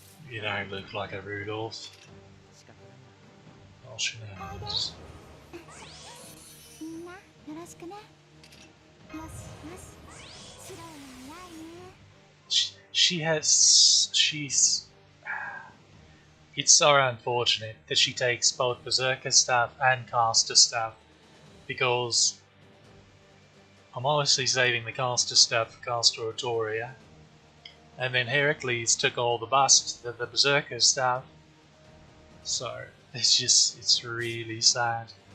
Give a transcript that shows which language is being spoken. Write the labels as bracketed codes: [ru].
[en] You don't look like a Rudolph. All shenanigans. [ja] みんなよろしくねよしよし白は偉いね [en] She's. It's so unfortunate that she takes both Berserker stuff and Caster stuff, because I'm obviously saving the Caster stuff for Caster Autoria, and then Heracles took all the Berserker stuff, so it's really sad.